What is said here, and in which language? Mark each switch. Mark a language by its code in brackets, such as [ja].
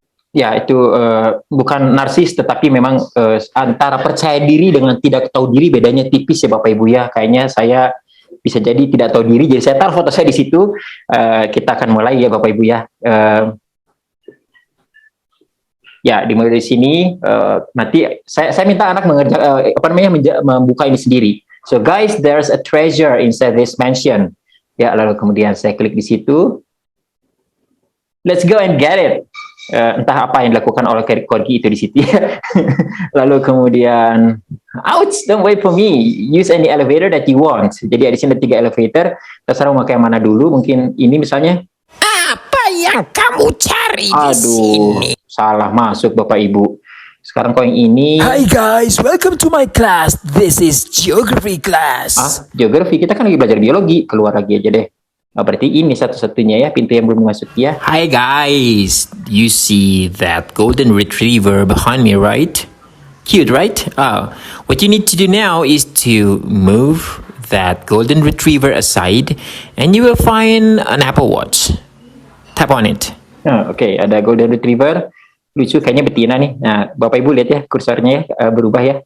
[id] Ya, itu bukan narsis, tetapi memang antara percaya diri dengan tidak tahu diri bedanya tipis ya Bapak Ibu ya. Kayaknya saya bisa jadi tidak tahu diri, jadi saya taruh foto saya di situ. Kita akan mulai ya Bapak Ibu ya. Ya, dimulai dari sini. Nanti saya minta anak membuka ini sendiri. [en] So guys, there's a treasure inside this mansion. [id] Ya, lalu kemudian saya klik di situ. [en] Let's go and get it. [id] Entah apa yang dilakukan oleh Corgi itu di situ. Lalu kemudian, [en] ouch, don't wait for me. Use any elevator that you want. [id] Jadi di sini ada 3 elevator. Terserah mau pakai yang mana dulu. Mungkin ini misalnya. Apa yang kamu cari di sini? Salah masuk Bapak Ibu. Sekarang kau yang ini. [en] Hi guys, welcome to my class. This is geography class. [id] Geografi? Kita kan lagi belajar biologi. Keluar lagi aja deh. Berarti ini satu-satunya ya pintu yang belum masuk ya. [en] Hi guys, you see that golden retriever behind me, right? Cute, right? What you need to do now is to move that golden retriever aside and you will find an Apple Watch. Tap on it. [id] Oke, ada golden retriever. Lucu, kayaknya betina nih. Nah, Bapak Ibu lihat ya kursornya ya, berubah ya.